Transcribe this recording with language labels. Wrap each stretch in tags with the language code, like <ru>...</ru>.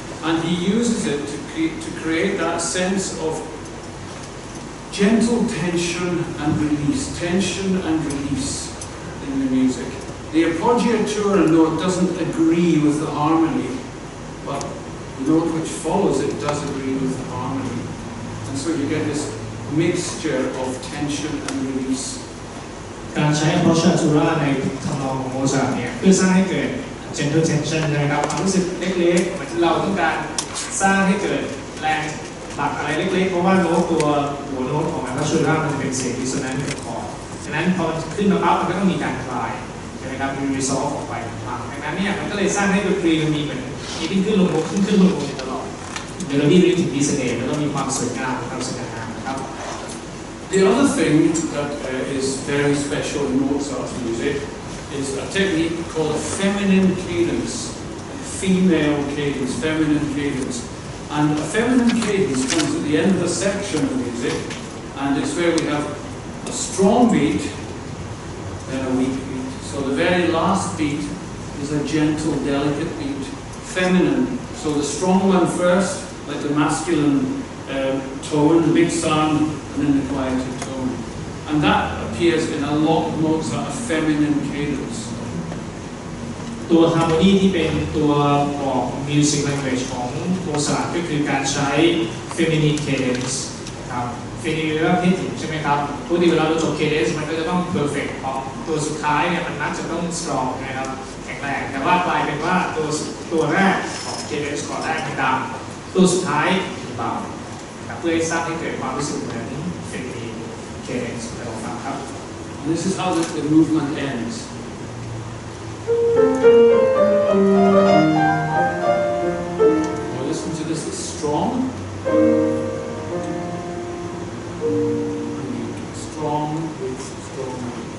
<en>And he uses it to create that sense of gentle tension and release in the music. The appoggiatura note doesn't agree with the harmony, but the note which follows it does agree with the harmony. And so you get this mixture of tension and release.</en> <th>การใช้ appoggiatura ในทำนองของโมซาร์ทเนี่ยเพื่อสร้างให้เกิด</th> <en>gentle tension</en> <th>นะครับความรู้สึกเล็กๆเหมือนเราต้องการสร้างให้เกิดแรงผลักอะไรเล็กๆเพราะว่าโน้ตตัวหัวโน้ตของ appoggiatura มันจะเป็นเสียง dissonant กับคอร์ดฉะนั้นพอมันขึ้นมาปั๊บมันก็ต้องมีการคลาย ใช่ไหมครับมีรีซอฟออกไปต่างๆดังนั้นเนี่ยมันก็เลยสร้างให้ดนตรีมันมีเหมือนมีขึ้นลงขึ้นลงตลอดเมโลดี้ถึงมีเสน่ห์แล้วก็มีความสวยงามความสง่างามนะครับ</th> <en>The other thing that is very special in Mozart's music is a technique called feminine cadence, female cadence, feminine cadence. And a feminine cadence comes at the end of the section of music, and it's where we have a strong beat, then a weak beat. So the very last beat is a gentle, delicate beat, feminine. So the strong one first, like the masculine tone, the big sound, and then the quieter tone. And that appears in a lot of Mozart, a feminine cadence.</en> <th>ตัวฮาร์โมนีที่เป็นตัวบอก</th> <en>music language</en> <th>ของโมซาร์ทก็คือการใช้ feminine cadence นะครับ feminine แปลว่าเพศหญิงใช่ไหมครับปกติเวลาเราจบ cadence มันก็จะต้อง perfect เพราะตัวสุดท้ายเนี่ยมันมักจะต้อง strong นะครับแข็งแรงแต่ว่ากลายเป็นว่าตัวแรกของ cadence ก่อนแรกมันดังตัวสุดท้ายเบาเพื่อให้สร้างให้เกิดความรู้สึกเหมือน feminine cadence ไปลองฟังครับ</th> <en>And this is how the movement ends. Now listen to this, it's strong. Strong, weak, strong.</en>